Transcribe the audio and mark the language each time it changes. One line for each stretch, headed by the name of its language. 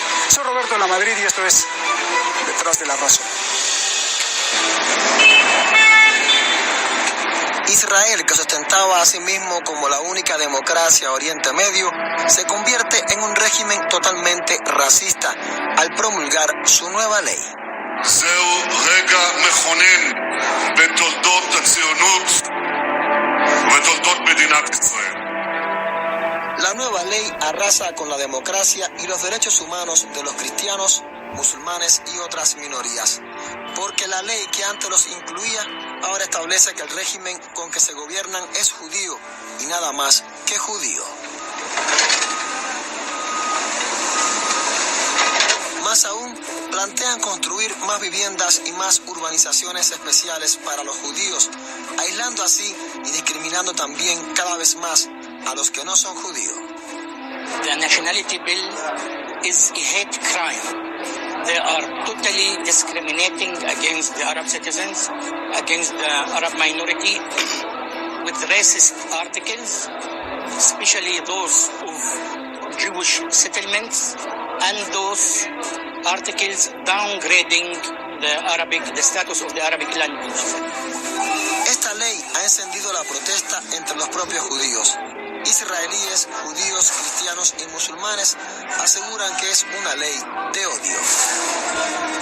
Spanish: Soy Roberto de la Madrid y esto es Detrás de la Razón. Israel, que se ostentaba a sí mismo como la única democracia Oriente Medio, se convierte en un régimen totalmente racista al promulgar su nueva ley.
Hebrew: זהו רגע מכונן בתולדות הציונות ובתולדות מדינת ישראל.
Spanish: La nueva ley arrasa con la democracia y los derechos humanos de los cristianos, musulmanes y otras minorías, porque la ley que antes los incluía ahora establece que el régimen con que se gobiernan es judío y nada más que judío. Más aún, plantean construir más viviendas y más urbanizaciones especiales para los judíos, aislando así y discriminando también cada vez más a los que no son judíos.
English: The nationality bill is a hate crime. They are totally discriminating against the Arab citizens, against the Arab minority, with racist articles, especially those of Jewish settlements, and those articles downgrading the status of the Arabic language.
Spanish: Esta ley ha encendido la protesta entre los propios judíos. Israelíes, judíos, cristianos y musulmanes aseguran que es una ley de odio.